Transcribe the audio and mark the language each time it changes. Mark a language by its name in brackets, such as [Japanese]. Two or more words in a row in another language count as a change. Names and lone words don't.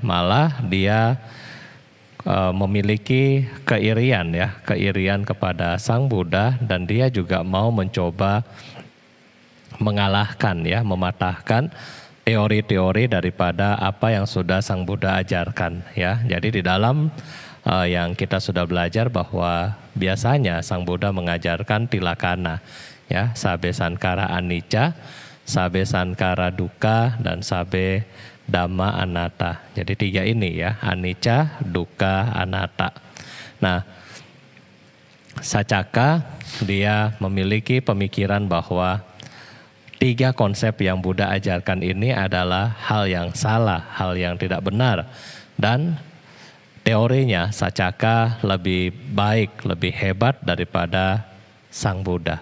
[Indonesian] Malah dia memiliki keirian, ya, keirian kepada Sang Buddha, dan dia juga mau mencoba mengalahkan, ya, mematahkan teori-teori daripada apa yang sudah Sang Buddha ajarkan, ya. Jadi di dalam yang kita sudah belajar bahwa biasanya Sang Buddha mengajarkan tilakana, ya, [Pali] sabe sankara anicca, sabe sankara dukkha, dan sabe dhamma anatta. [Indonesian] Jadi 3 ini, ya, [Pali] anicca, dukkha, anatta. [Indonesian] Nah, Sacaka dia memiliki pemikiran bahwa 3 konsep yang Buddha ajarkan ini adalah hal yang salah, hal yang tidak benar, dan teorinya Sacaka lebih baik, lebih hebat daripada Sang Buddha.